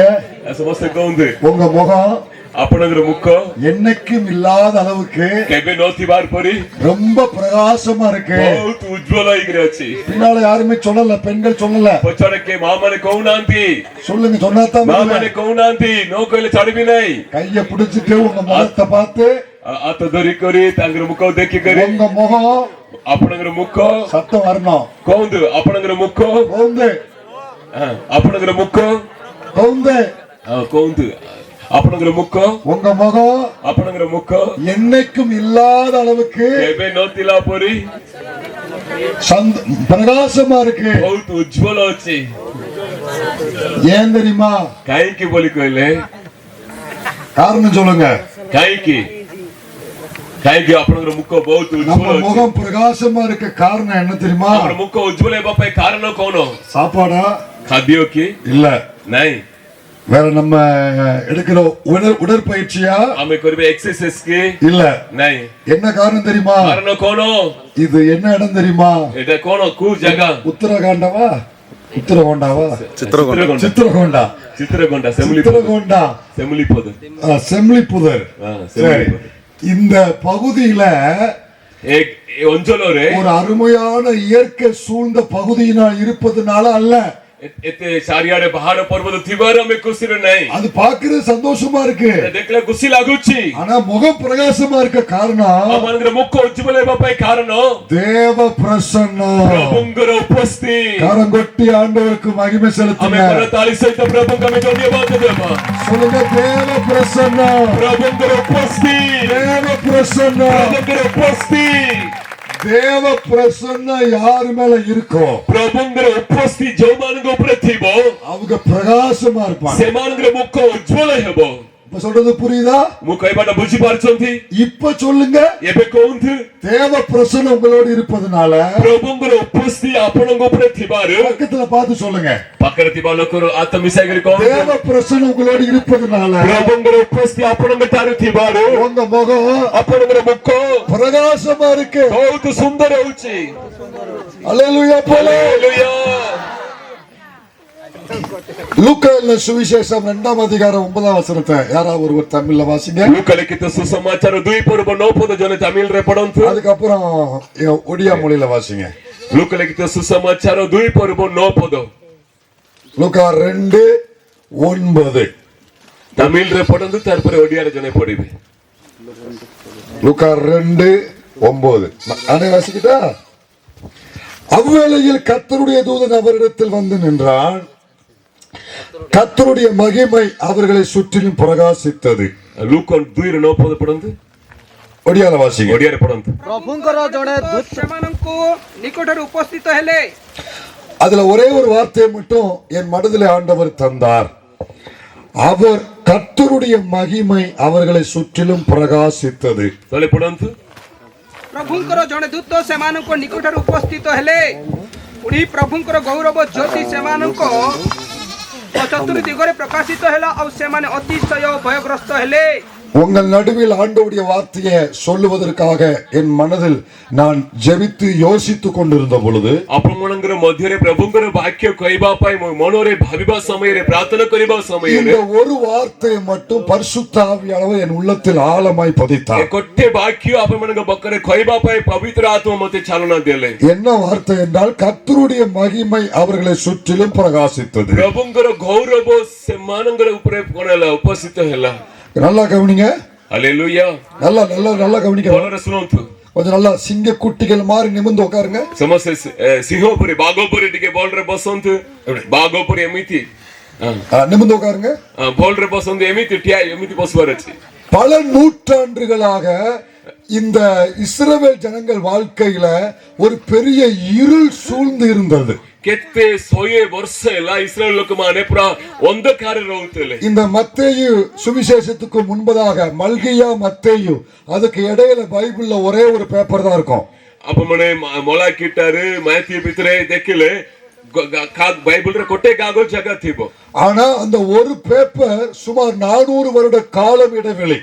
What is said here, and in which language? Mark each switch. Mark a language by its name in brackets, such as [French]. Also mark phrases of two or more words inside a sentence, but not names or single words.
[Odia] ସମସ୍ତେ କୁହନ୍ତୁ [Tamil] உங்க முகம் [Odia] ଆପଣଙ୍କର ମୁଖ [Tamil] என்னைக்கும் இல்லாத அளவுக்கு [Odia] କେବେ ନଥିବାର ପରି [Tamil] ரொம்ப பிரகாசமா இருக்கு। [Odia] ବହୁତ ଉଜ୍ଜ୍ୱଳ ହେଇକିରି ଅଛି। [Tamil] பின்னால யாருமே சொல்லல, பெண்கள் சொல்லல, [Odia] ପଛରେ କିଏ ମା ମାନେ କହୁନାହାନ୍ତି, [Tamil] சொல்லுங்க சொன்னாதான் [Odia] ମା ମାନେ କହୁନାହାନ୍ତି, ନ କହିଲେ ଛାଡିବି ନାହିଁ। [Tamil] கைய பிடிச்சிட்டு உங்க முகத்தை பார்த்து [Odia] ହାତ ଧରିକରି ତାଙ୍କର ମୁଖ ଦେଖିକରି [Tamil] உங்க முகம் [Odia] ଆପଣଙ୍କର ମୁଖ [Tamil] சத்தம் வரணும்। [Odia] କୁହନ୍ତୁ ଆପଣଙ୍କର ମୁଖ [Tamil] கவுந்து [Odia] ଆପଣଙ୍କର ମୁଖ [Tamil] கவுந்து [Odia] କୁହନ୍ତୁ ଆପଣଙ୍କର ମୁଖ [Tamil] உங்க முகம் [Odia] ଆପଣଙ୍କର ମୁଖ [Tamil] என்னைக்கும் இல்லாத அளவுக்கு [Odia] କେବେ ନଥିଲା ପରି [Tamil] பிரகாசமா இருக்கு, [Odia] ବହୁତ ଉଜ୍ଜ୍ୱଳ ଅଛି। [Tamil] ஏன் தெரியுமா? [Odia] କାହିଁକି ବୋଲି କହିଲେ [Tamil] காரணம் சொல்லுங்க। [Odia] କାହିଁକି କାହିଁକି ଆପଣଙ୍କର ମୁଖ ବହୁତ [Tamil] நம்ம [Odia] ଉଜ୍ଜ୍ୱଳ ଅଛି? [Tamil] முகம் பிரகாசமா இருக்க காரணம் என்ன தெரியுமா? [Odia] ଆମର ମୁଖ ଉଜ୍ଜ୍ୱଳ ହେବା ପାଇଁ କାରଣ କଣ? [Tamil] சாப்பாடா [Odia] ଖାଦ୍ୟ କି? [Tamil] இல்ல, [Odia] ନାଇଁ। [Tamil] வேற நம்ம எடுக்கிற உடற்பயிற்சியா? [Odia] ଆମେ କରିବା ଏକ୍ସରସାଇଜ କି? [Tamil] இல்ல, [Odia] ନାଇଁ। [Tamil] என்ன காரணம் தெரியுமா? [Odia] କାରଣ କଣ? [Tamil] இது என்ன இடம் தெரியுமா? [Odia] ଏଟା କଣ? କୋଉ ଜାଗା? [Tamil] உத்தரகாண்டவா சித்திரகோண்டாவா? [Odia] ଚିତ୍ରକୋଣ୍ଡା [Tamil] சித்திரகோண்டா [Odia] ଚିତ୍ରକୋଣ୍ଡା [Tamil] சித்திரகோண்டா செமிலிபுதர் செம்லிபுதர்। செமிலிபுதர் இந்த பகுதியில [Odia] ଅଞ୍ଚଳରେ [Tamil] ஒரு அருமையான இயற்கை சூழ்ந்த பகுதியினால் இருப்பதுனால அல்ல, [Odia] ଏତେ ଚାରିଆଡେ ପାହାଡ ପର୍ବତ ଥିବାରୁ ଆମେ ଖୁସିରେ ନାହିଁ। [Tamil] அது பார்க்கிறது சந்தோஷமா இருக்கு, [Odia] ଦେଖିଲେ ଖୁସି ଲାଗୁଛି। [Tamil] ஆனா முகம் பிரகாசமா இருக்க காரணம் [Odia] ଆମମାନଙ୍କର ମୁଖ ଉଜ୍ଜ୍ୱଳ ହେବା ପାଇଁ କାରଣ [Tamil] தேவ பிரசன்னம்। [Odia] ପ୍ରଭୁଙ୍କର ଉପସ୍ଥିତି। [Tamil] கரம் கொட்டி ஆண்டவருக்கு மகிமை [Odia] ଆମେ [Tamil] செலுத்துங்க। [Odia] କରତାଳି ସହିତ ପ୍ରଭୁଙ୍କୁ ଆମେ ଧନ୍ୟବାଦ ଦେବା। [Tamil] சொல்லுங்க தேவ பிரசன்னம், [Odia] ପ୍ରଭୁଙ୍କର ଉପସ୍ଥିତି, [Tamil] தேவ பிரசன்னம், [Odia] ପ୍ରଭୁଙ୍କର ଉପସ୍ଥିତି। [Tamil] தேவ பிரசன்னம் யார் மேல இருக்கும்? [Odia] ପ୍ରଭୁଙ୍କର ଉପସ୍ଥିତି ଯୋଉମାନଙ୍କ ଉପରେ ଥିବ [Tamil] அவங்க பிரகாசமா இருப்பாங்க। [Odia] ସେମାନଙ୍କର ମୁଖ ଉଜ୍ଜ୍ୱଳ ହେବ। [Tamil] இப்ப சொல்றது புரியுதா? [Odia] ମୁଁ କହିବାଟା ବୁଝିପାରୁଛନ୍ତି? [Tamil] இப்ப சொல்லுங்க [Odia] ଏବେ କୁହନ୍ତୁ [Tamil] தேவ பிரசன்னம் உங்களோடு இருப்பதனால [Odia] ପ୍ରଭୁଙ୍କର ଉପସ୍ଥିତି ଆପଣଙ୍କ ଉପରେ ଥିବାରୁ [Tamil] பக்கத்துல பார்த்து சொல்லுங்க [Odia] ପାଖରେ ଥିବା ଲୋକର ହାତ ମିଶାଇକରି କହନ୍ତୁ [Tamil] தேவ பிரசன்னம் உங்களோடு இருப்பதனால [Odia] ପ୍ରଭୁଙ୍କର ଉପସ୍ଥିତି ଆପଣଙ୍କ ଠାରୁ ଥିବାରୁ [Tamil] உங்க முகம் [Odia] ଆପଣଙ୍କର ମୁଖ [Tamil] பிரகாசமா இருக்கு। [Odia] ବହୁତ ସୁନ୍ଦର ହେଉଛି। [Tamil] அல்லேலூயா போலே। [Odia] ହାଲେଲୁୟା। [Tamil] லூக்கா எழுதின சுவிசேஷம் 2ஆம் அதிகாரம் 9ஆம் வசனத்தை யாராவது ஒருவர் தமிழ்ல வாசிங்க. [Odia] ଲୁକା ଲିଖିତ ସୁସମାଚାର 2:9 ଜଣେ ତାମିଲରେ ପଢନ୍ତୁ। [Tamil] அதுக்கப்புறம் ஒடியா மொழியில வாசிங்க. [Odia] ଲୁକା ଲିଖିତ ସୁସମାଚାର 2:9 [Tamil] லூக்கா 2:9 [Odia] ତାମିଲରେ ପଢନ୍ତୁ, ତାପରେ ଓଡିଆରେ ଜଣେ ପଢିବେ। [Tamil] லூக்கா 2:9 நானே வாசிக்கிட்டா. அவ்வேளையில் கர்த்தருடைய தூதன் அவரிடத்தில் வந்து நின்றான், கர்த்தருடைய மகிமை அவர்களை சுற்றிலும் பிரகாசித்தது. [Odia] ଲୁକା 2:9 ପଢନ୍ତୁ, [Tamil] ஒடியால வாசிங்க. [Odia] ଓଡିଆରେ ପଢନ୍ତୁ। ପ୍ରଭୁଙ୍କର ଜଣେ ଦୂତ ସେମାନଙ୍କୁ ନିକଟରେ ଉପସ୍ଥିତ ହେଲେ। [Tamil] அதுல ஒரே ஒரு வார்த்தையை மட்டும் என் மனதிலே ஆண்டவர் தந்தார். அவர் கர்த்தருடைய மகிமை அவர்களை சுற்றிலும் பிரகாசித்தது. [Odia] ତଳେ ପଢନ୍ତୁ। ପ୍ରଭୁଙ୍କର ଜଣେ ଦୂତ ସେମାନଙ୍କ ନିକଟରେ ଉପସ୍ଥିତ ହେଲେ, ପୁଣି ପ୍ରଭୁଙ୍କର ଗୌରବ ଜ୍ୟୋତି ସେମାନଙ୍କ ଚତୁର୍ଥ ଦିଗରେ ପ୍ରକାଶିତ ହେଲା, ଆଉ ସେମାନେ ଅତିଶୟ ଭୟଗ୍ରସ୍ତ ହେଲେ। [Tamil] உங்கள் நடுவில் ஆண்டவருடைய வார்த்தையை சொல்லுவதற்காக என் மனதில் நான் ஜெபித்து யோசித்துக் கொண்டிருந்த பொழுது [Odia] ଆପଣମାନଙ୍କର ମଧ୍ୟରେ ପ୍ରଭୁଙ୍କର ବାକ୍ୟ କହିବା ପାଇଁ ମୋ ମନରେ ଭାବିବା ସମୟରେ, ପ୍ରାର୍ଥନା କରିବା ସମୟରେ [Tamil] இந்த ஒரு வார்த்தையை மட்டும் பரிசுத்த ஆவியானவர் என் உள்ளத்தில் ஆழமாய் [Odia] ଏ [Tamil] பதித்தார். [Odia] ଗୋଟେ ବାକ୍ୟ ଆପଣମାନଙ୍କ ପାଖରେ କହିବା ପାଇଁ ପବିତ୍ର ଆତ୍ମା ମୋତେ ଚାଲନା ଦେଲେ। [Tamil] என்ன வார்த்தை என்றால் கர்த்தருடைய மகிமை அவர்களை சுற்றிலும் பிரகாசித்தது. [Odia] ପ୍ରଭୁଙ୍କର ଗୌରବ ସେମାନଙ୍କର ଉପରେ କଣ ହେଲା, ଉପସ୍ଥିତ ହେଲା। [Tamil] நல்லா கவனிங்க, [Odia] ହାଲେଲୁୟା। [Tamil] நல்லா நல்லா நல்லா கவனிக்க. [Odia] ଭଲରେ ଶୁଣନ୍ତୁ। [Tamil] கொஞ்சம் நல்லா சிங்க குட்டிகள் மாதிரி நிமிர்ந்து உட்காருங்க. [Odia] ସମସ୍ତେ ସିଂହ ଉପରେ, ବାଘ ଉପରେ ଟିକେ ଭଲରେ ବସନ୍ତୁ। ବାଘ ଉପରେ ଏମିତି [Tamil] நிமிர்ந்து உட்காருங்க. [Odia] ଭଲରେ ବସନ୍ତୁ, ଏମିତି ଠିଆ ଏମିତି ବସିବାର ଅଛି। [Tamil] பல நூற்றாண்டுகளாக இந்த இஸ்ரவேல் ஜனங்கள் வாழ்க்கையில ஒரு பெரிய இருள் சூழ்ந்து இருந்தது. [Odia] କେତେ 100 ବର୍ଷ ହେଲା ଇସ୍ରାଏଲ ଲୋକମାନେ ପୁରା ଅନ୍ଧକାରରେ ରହୁଥିଲେ। [Tamil] இந்த மத்தேயு சுவிசேஷத்துக்கு முன்பதாக மல்கியா மத்தேயு, அதுக்கு இடையில பைபிள்ல ஒரே ஒரு பேப்பர் தான் இருக்கும். [Odia] ଆପଣମାନେ ମଲାକିଟାରେ ମାଥିଉ ଭିତରେ ଦେଖିଲେ ବାଇବଲରେ ଗୋଟେ କାଗଜ ଜାଗା ଥିବ, [Tamil] ஆனா அந்த ஒரு பேப்பர் சுமார் 400 வருட காலம் இடைவெளி.